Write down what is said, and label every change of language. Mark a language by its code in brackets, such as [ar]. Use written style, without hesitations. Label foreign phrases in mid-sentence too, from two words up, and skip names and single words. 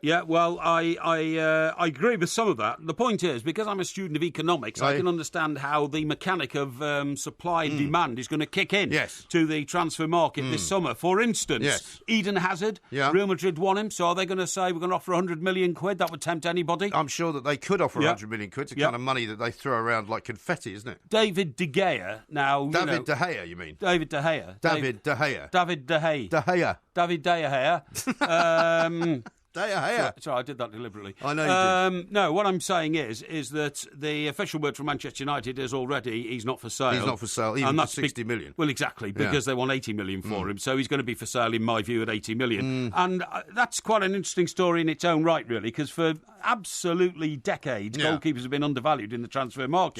[en] Yeah, well, I agree with some of that. The point is, because I'm a student of economics, I can understand how the mechanic of supply and demand is going to kick in to the transfer market this summer. For instance, Eden Hazard, Real Madrid want him, so are they going to say we're going to offer 100 million quid? That would tempt anybody. I'm sure that they could offer 100 million quid. It's the kind of money that they throw around like confetti, isn't it? David De Gea, now... David De Gea, you mean? David De Gea. David De Gea. David De Gea. De Gea. David De Gea. Sorry, I did that deliberately. I know you did. No, what I'm saying is that the official word from Manchester United is already he's not for sale. He's not for sale, even for 60 million. Well, exactly, because they want 80 million for him, so he's going to be for sale, in my view, at 80 million. And that's quite an interesting story in its own right, really, because for absolutely decades, goalkeepers have been undervalued in the transfer market.